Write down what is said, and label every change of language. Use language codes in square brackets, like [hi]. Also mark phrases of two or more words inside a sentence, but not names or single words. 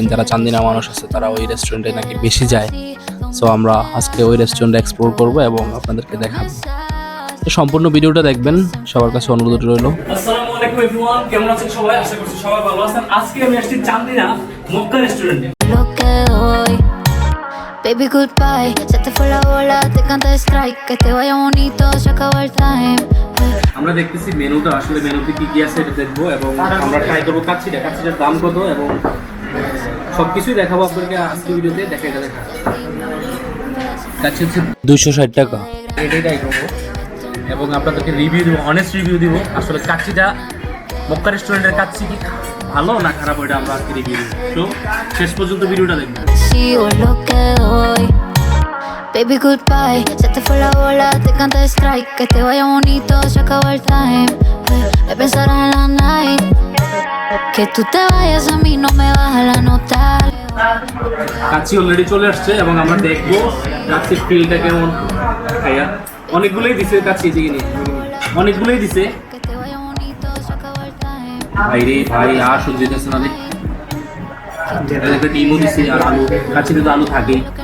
[bn] যারা চান্দিনা মানুষ আছে তারা ওই রেস্টুরেন্টে নাকি বেশি যায়। সো আমরা আজকে ওই রেস্টুরেন্টে এক্সপ্লোর করব এবং আপনাদেরকে দেখাবো। তো সম্পূর্ণ ভিডিওটা দেখবেন, সবার কাছে অনুরোধ রইল। [ar] السلام عليكم [bn] এভরিওয়ান, কেমন আছেন সবাই? আশা করছি সবাই ভালো আছেন। আজকে আমি আসছি চান্দিনা মক্কা রেস্টুরেন্টে। [en] Baby goodbye, [es] se te fue la bola, te canta strike, que te vaya bonito, se acabó el time. [bn] আমরা দেখতেছি মেনুটা, আসলে মেনুতে কি কি আছে এটা দেখবো এবং আমরা ট্রাই করবো কাচ্চিটার দাম কত এবং সবকিছুই দেখাবো আপনাদেরকে আজকে ভিডিওতে। দেখা কাচ্চি হচ্ছে 260 টাকা। এটাই ট্রাই করবো এবং আপনাদেরকে রিভিউ দিব, [en] honest review [bn] দিব। আসলে কাচ্চিটা মক্কা রেস্টুরেন্টের কাচ্চি কি ভালো না খারাপ ওইটা আমরা আজকে রিভিউ দিব। তো শেষ পর্যন্ত ভিডিওটা দেখবেন। [en] Baby goodbye, [es] se te fue la bola, te canta strike, que te vaya bonito, se acabó el time. Me pensarás en la night, que tú te vayas a mí no me baja la nota. [bn] কাচ্চি অলরেডি চলে আসছে এবং আমরা দেখবো কাচ্চির ফিলটা কেমন। খাইয়া অনেকগুলোই দিছে কাচ্চি, চিনি অনেকগুলোই দিছে। ভাই রে ভাই, আর সহ্য হইতেছে না রে। একটা ডিমও দিছে আর আলু, কাচ্চিতে তো আলু থাকেই।